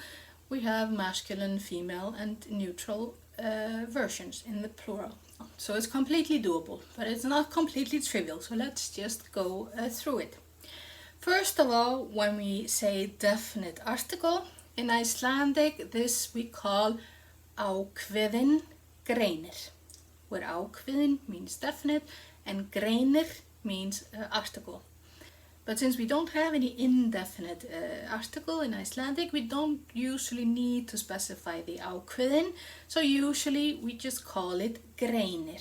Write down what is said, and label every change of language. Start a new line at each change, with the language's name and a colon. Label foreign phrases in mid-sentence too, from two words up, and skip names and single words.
English: We have masculine, female, and neutral versions in the plural. So it's completely doable, but it's not completely trivial, so let's just go through it. First of all, when we say definite article, in Icelandic, this we call
Icelandic: ákveðin greinir,
English: where ákveðin means definite and greinir means article. But since we don't have any indefinite article in Icelandic, we don't usually need to specify the ákveðin, so usually we just call it greinir.